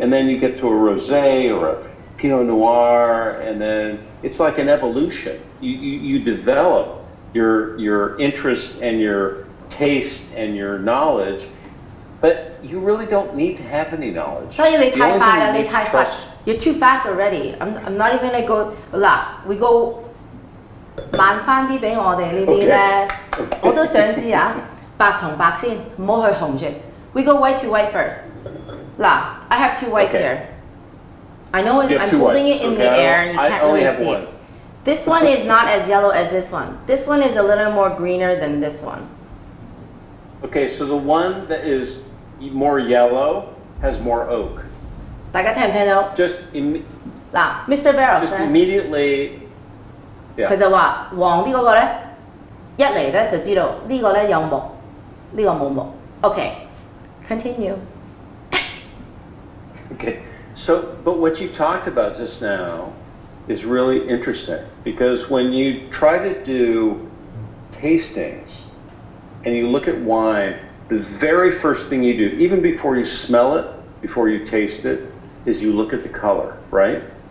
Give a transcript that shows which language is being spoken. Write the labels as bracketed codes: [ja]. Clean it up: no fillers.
[en] And then you get to a rosé or a Pinot Noir, and then it's like an evolution. You develop your interest and your taste and your knowledge, but you really don't need to have any knowledge. [yue] 所以你太快啦，你太快。 [en] You're too fast already. I'm not even gonna go. [yue] 嗱， [en] we go [yue] 慢翻啲俾我哋呢啲咧，我都想知啊。白同白先，唔好去紅住。 [en] We go white to white first. [yue] 嗱， [en] I have two whites here. I know I'm holding it in the air. You can't really see it. This one is not as yellow as this one. This one is a little more greener than this one. Okay, so the one that is more yellow has more oak. [yue] 大家聽唔聽到？嗱，Mr. Beros [en] just immediately， [yue] 佢就話黃啲嗰個咧，一嚟咧就知道呢個咧有木，呢個冇木。 [en] OK，continue。 Okay, so but what you talked about just now is really interesting, because when you try to do tastings and you look at wine, the very first thing you do, even before you smell it, before you taste it, is you look at the color, right?